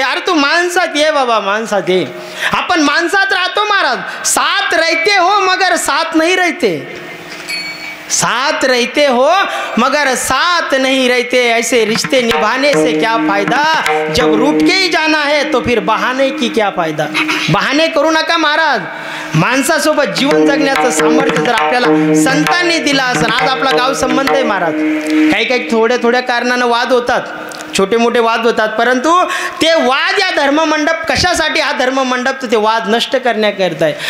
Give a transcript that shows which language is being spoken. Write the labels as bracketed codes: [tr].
[mr] अरे तू माणसात ये बाबा, माणसात ये. आपण माणसात राहतो महाराज. [hi] साथ रहते हो मगर साथ नहीं रहते. साथ रहते हो मगर साथ नहीं रहते, ऐसे रिश्ते निभाने से क्या फायदा, जब रूठ के ही जाना है तो फिर बहाने की क्या फायदा. [mr] बहाने करू नका महाराज. माणसासोबत जीवन जगण्याचं सामर्थ्य जर आपल्याला संतांनी दिला असेल. आज आपला गाव संबंध आहे महाराज. काही काही थोड्या कारणानं वाद होतात, छोटे मोठे वाद होतात, परंतु ते वाद या धर्ममंडप कशासाठी, हा धर्ममंडप तर ते वाद नष्ट करण्याकरता आहे.